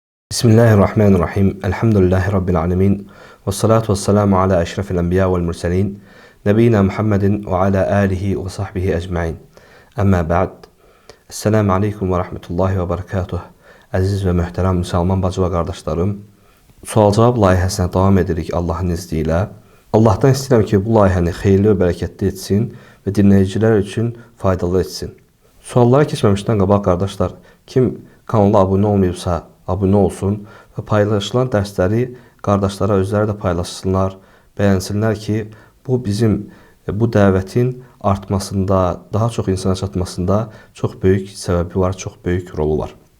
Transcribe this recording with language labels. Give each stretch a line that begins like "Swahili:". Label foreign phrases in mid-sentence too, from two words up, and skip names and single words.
Arabic: بسم الله الرحمن الرحيم. الحمد لله رب العالمين. والصلاة والسلام على أشرف الأنبياء والمرسلين. نبينا محمد وعلى آله وصحبه أجمعين. أما بعد. السلام عليكم ورحمة الله وبركاته.
Azerbaijani: Əziz və möhtərəm müsəlman bacı və qardaşlarım, sual-cavab layihəsinə davam edirik Allahın izni ilə. Allahdan istəyirəm ki, bu layihəni xeyirli və bərəkətli etsin və dinləyicilər üçün faydalı etsin. Suallara keçməmişdən qabaq qardaşlar, kim kanala abunə olmayıbsa, abunə olsun və paylaşılan dərsləri qardaşlara özləri də paylaşsınlar, bəyənsinlər ki, bu bizim bu dəvətin artmasında, daha çox insana çatmasında çox böyük səbəbi var, çox böyük rolu var.